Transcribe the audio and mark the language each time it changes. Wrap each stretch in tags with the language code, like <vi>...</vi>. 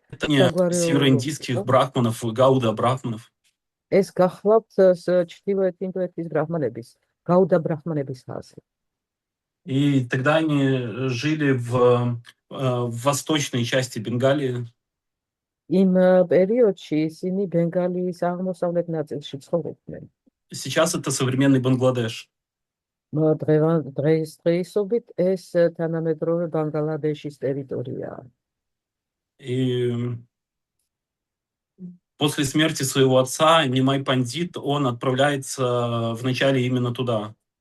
<ru>Это не североиндийских брахманов, гауда брахманов.</ru> <ka>ეს გახლავთ ჩრდილოეთ ინდოეთის ბრაჰმანების, გაუდა ბრაჰმანების ხაზი.</ka> <ru>И тогда они жили в восточной части Бенгалии.</ru> <ka>იმ პერიოდში ისინი ბენგალიის აღმოსავლეთ ნაწილში ცხოვრობდნენ.</ka> <ru>Сейчас это современный Бангладеш.</ru> <ka>დღეისობით ეს თანამედროვე ბანგლადეშის ტერიტორიაა.</ka> <ru>И после смерти своего отца Нимай Пандит, он отправляется вначале именно туда.</ru>